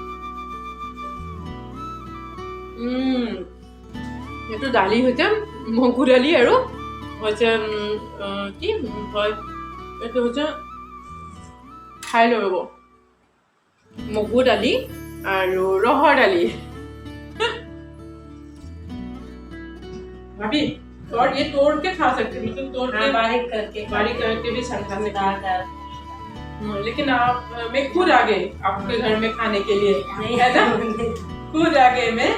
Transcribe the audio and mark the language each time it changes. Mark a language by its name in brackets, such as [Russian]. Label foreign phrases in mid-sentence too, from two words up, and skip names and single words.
[Assamese] এইটো দালি হৈছে মগু দালি আৰু হৈছে কি হয় এইটো হৈছে খাই লৈ ৰ'ব মগু দালি আৰু ৰহৰ দালি [Hindi] भाभी और ये तोड़ के खा सकते हैं मतलब तोड़ के बारीक करके भी खा सकते हैं लेकिन आप मैं खुद आ गई आपके घर में खाने के लिए नहीं है ना खुद आ गए मैं